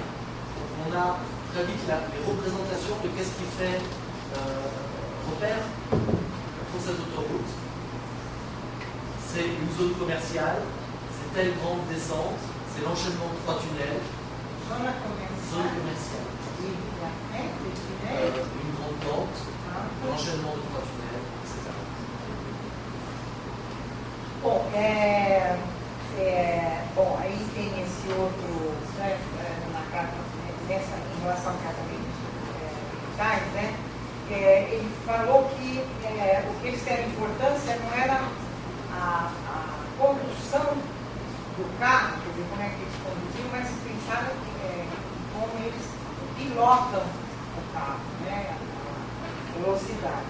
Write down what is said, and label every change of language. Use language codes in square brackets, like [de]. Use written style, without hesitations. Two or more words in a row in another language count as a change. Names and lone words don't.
[fr] Donc on a très vite les représentations de qu'est-ce qui fait repère pour cette autoroute. C'est une zone commerciale, c'est telle grande descente, c'est l'enchaînement de 3 tunnels. Zone commerciale. Une grande pente, l'enchaînement de 3 tunnels, etc. [pt] Bom, aí tem esse outro, né, na carta, em relação à carta militar, né? Ele falou que o que eles deram importância não era a condução do carro, quer dizer, como é que eles conduziam, mas pensaram como eles pilotam o carro, né, a velocidade.